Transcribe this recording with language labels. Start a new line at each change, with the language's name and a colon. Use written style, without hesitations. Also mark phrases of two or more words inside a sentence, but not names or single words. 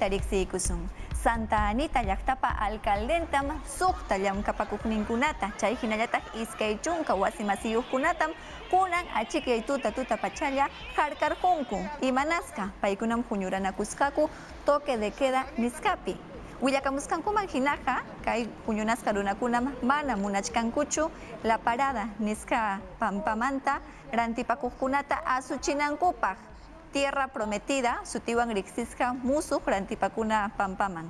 Quechua: riqsiykusun Santa Anita llaqtapa alcaldentam suqtallam kapakukninkunata chay hinallataj iskay chunka wasi masiyuqkunatam kunan achikay tuta pachalla harkarqunku imanasqa paykunam huñuranakusqaku
Spanish: toque de queda
Quechua: niskapi Willakamuskankuman hinaqa kay puñunasqa runakunam mana munachkankuchu
Spanish: la parada
Quechua: niska pampamanta rantipakuqkunata asuchinankupaq Tierra Prometida sutiwan riksisqa musuq rantipakuna pampaman.